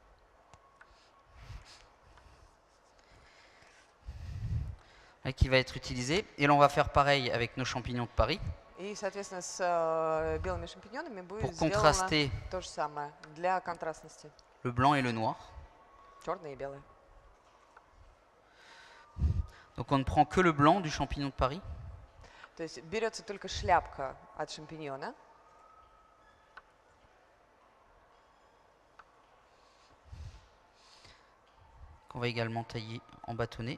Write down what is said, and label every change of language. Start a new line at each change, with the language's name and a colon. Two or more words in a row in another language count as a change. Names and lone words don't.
French: Qui va être utilisé. Et l'on va faire pareil avec nos champignons de Paris
Russian: И, соответственно, с белыми шампиньонами будет
French: pour
Russian: сделано
French: contraster
Russian: то же самое для контрастности.
French: le blanc et le noir.
Russian: Черные и белые.
French: Donc on ne prend que le blanc du champignon de Paris.
Russian: То есть берется только шляпка от шампиньона.
French: Qu'on va également tailler en bâtonnets.